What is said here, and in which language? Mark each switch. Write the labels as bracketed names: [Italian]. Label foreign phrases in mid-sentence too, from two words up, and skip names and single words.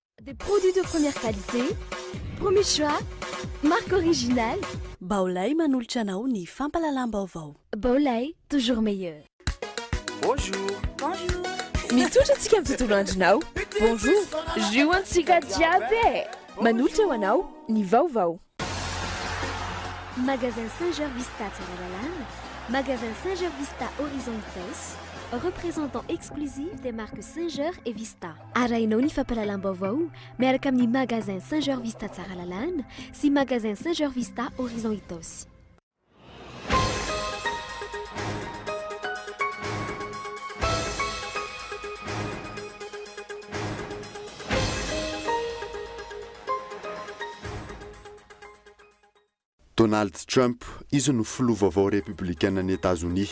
[French] Des produits de première qualité, premier choix, marque originale. [Malagasy] Baolay manolotra anao ny fampalalam-baovao. Baolay, [French] toujours meilleur. Bonjour. Bonjour. [Malagasy] Mitotro antsika amin'ny tontolo andronao. Bonjour. Zio antsika jiaby. Manolotra ho anao ny vaovao. [French] Magasin Saint-Georges Vista Tsaralalana, magasin Saint-Georges Vista Horizon Itos, représentant exclusif des marques Saint-Georges et Vista. [Malagasy] Arahinao ny fampalalam-baovao miaraka amin'ny magasin Saint-Georges Vista Tsaralalana sy magasin Saint-Georges Vista Horizon Itos. Donald Trump izy no filoha vaovao républicaine ny États-Unis.